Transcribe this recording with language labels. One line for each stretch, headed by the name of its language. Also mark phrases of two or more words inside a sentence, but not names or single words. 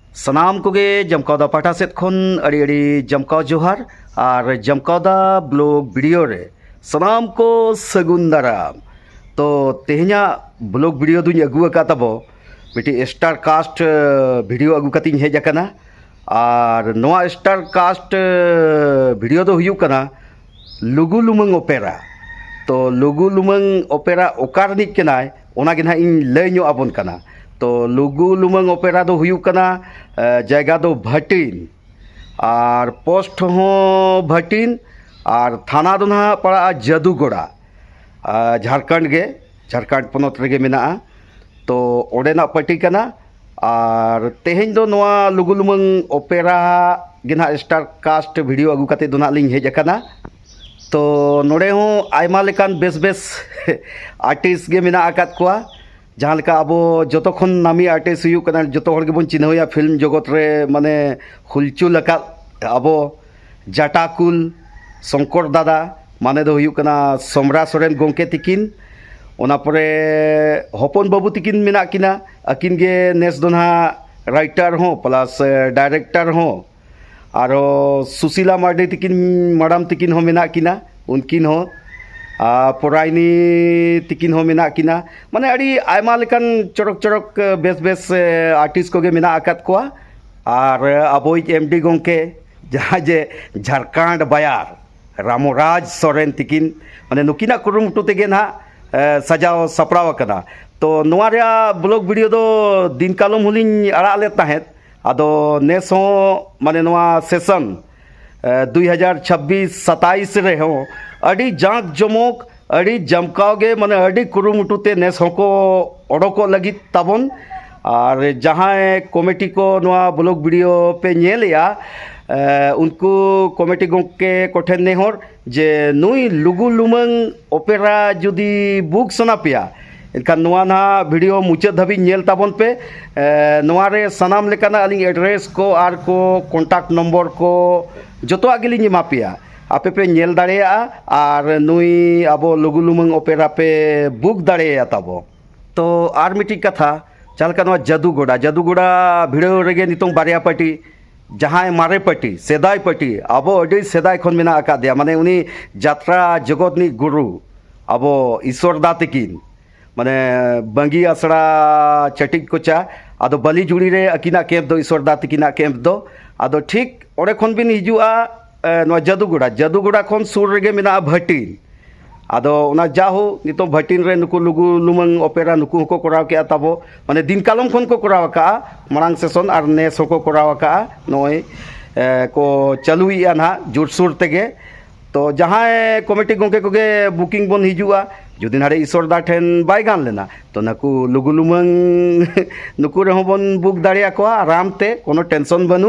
Santali: ᱥᱟᱱᱟᱢ ᱠᱚᱜᱮ ᱡᱚᱢᱠᱟᱣᱫᱟ ᱯᱟᱦᱴᱟ ᱥᱮᱫ ᱠᱷᱚᱱ ᱟᱹᱰᱤ ᱡᱚᱢᱠᱟᱣ ᱡᱚᱦᱟर ᱟᱨ ᱡᱚᱢᱠᱟᱣᱫᱟ ᱵᱞᱚᱜ ᱵᱷᱤᱰᱤᱭᱳ ᱨᱮ ᱥᱟᱱᱟम ᱠᱚ ᱥᱟᱹᱜᱩᱱ ᱫᱟᱨᱟᱢ। तो तेहኛᱜ
English: vlog video
Santali: दुñ अगू अका तबो मिट्टी
English: star cast video
Santali: अगू कतिñ हेज अकना और नोआ
English: star cast video
Santali: दो हुयू कना लुगु लुमंग ओपेरा। तो लुगु लुमंग ओपेरा ओका रिनिज कनाय ओना गे ना इन लय ᱧᱚᱜ आबोन कना। तो लुगु लुमंग ओपेरा दो हुयू कना जायगा दो भटिन और पोस्ट हो भटिन और थाना दो ना पड़ा जादूगोड़ा झारखंड गे झारखंड पनत रेगे मेना। तो ओडेना पार्टी कना और तेहेñ दो नोआ लुगु लुमंग ओपेरा गे ना
English: star cast video
Santali: अगू कते दो ना लिñ हेज अकना। तो नोडे हो आयमा लेकान बेस बेस आर्टिस्ट गे मेना आकात कोआ जहाँ लेका अब जतो खन नामी आर्टिस्ट हुयू कना जतो हर गेबोन चिन्हया फिल्म जगत रे माने हुलचुल अकात अब जाटाकुल शंकर दादा माने दो हुयू कना सोमरा सोरेन गोंके तिकिन ओना परे हपन बाबू तिकिन मेना किना अकिन गे नेस दो ना राइटर हो
English: plus director
Santali: हो और सुशीला मार्डी तिकिन मैडम तिकिन हो मेना किना उनकिन हो पोराइनी तिकिन हो मेना किना माने अड़ी आयमा लेकान चरक चरक बेस बेस आर्टिस्ट को गे मेना आकात कोआ। और अबोई एमडी गोंके जहाँ जे झारखंड बायार रामोराज सोरेन तिकिन माने नुकिना कुरुमुटु तेगे ना सजाव सपड़ाव कना। तो नोआ रे
English: vlog video
Santali: दो दिन कालम हुलिñ आड़ा ले ताहेत आदो नेस हो माने नोआ सेशन 2026-27 रे हो अड़ी जांक जमोक अड़ी जमकाव गे माने अड़ी कुरुमुटु ते नेस होको ओडोको लगित ताबन। और जहाँ कमेटी को नोआ
English: vlog video
Santali: पे नेलेया उनको कमेटी गोंके कोठेन नेहर जे नुई लुगु लुमंग ओपेरा जुदी बुक सना पिया इनका नोआ ना वीडियो मुचाद धाबी नेल ताबन पे नोआ रे सनाम लेकाना अलिंग एड्रेस को आर को
English: contact number
Santali: को जतो आगेलिंग एमा पिया आपे पे नेल दाड़ेया और नुई अब लुगु लुमंग ओपेरा पे बुक दाड़ेया ताबो। तो आर मिटी कथा चालका नोआ जादूगोड़ा भिडियो रेगे नितोंग बारिया पार्टी जहाँ मारे पार्टी सेदाय पार्टी अब अड़ी सेदाय खन मेना आकादिया माने उनी जात्रा जगतनी गुरु अब ईश्वर दा तिकिन माने बंगी आसड़ा चटिक कोचा आदो बली जुड़ी रे अकिना कैंप दो ईश्वर दा तिकिना कैंप दो आदो ठीक ओडे खन बिन हिजुआ नोआ जादूगोड़ा खन सुर रेगे मेना भटिन आदो ओना जाहो नितो भटिन रे नुकु लुगु लुमंग ओपेरा नुकु हको कराव के ताबो माने दिन कालम खन को कराव का मांग सेशन और नेस हको कराव का नोय को चालुइया ना जोरसुर तेगे। तो जहाँ कमेटी गोंके कोगे बुकिंग बन हिजुआ जुदी नारे ईश्वर दा ठेन बाय गान लेना तो नाकु लुगु लुमंग नुकु रे बन बुक दाड़िया को आराम ते कोनो टेंशन बनु।